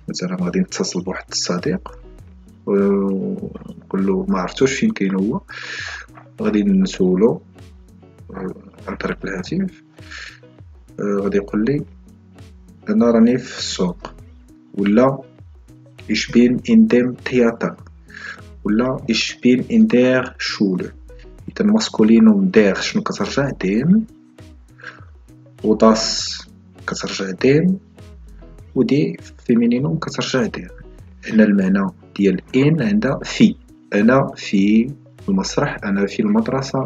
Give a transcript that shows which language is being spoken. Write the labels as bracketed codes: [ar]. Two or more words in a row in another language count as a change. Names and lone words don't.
[ar] مثلا غادي نتصل بواحد الصديق ونقول له ما عرفتوش فين كاين هو، غادي نسولو عن طريق الهاتف. غادي يقول لي انا راني في السوق. [de] ولا ich bin in dem Theater، ولا ich bin in der Schule. [ar] إذا ماسكولينوم دير شنو كترجع؟ دين. وداس كترجع دين، ودي فيمينينوم كترجع دير. هنا المعنى ديال إن عندها في، أنا في المسرح، أنا في المدرسة.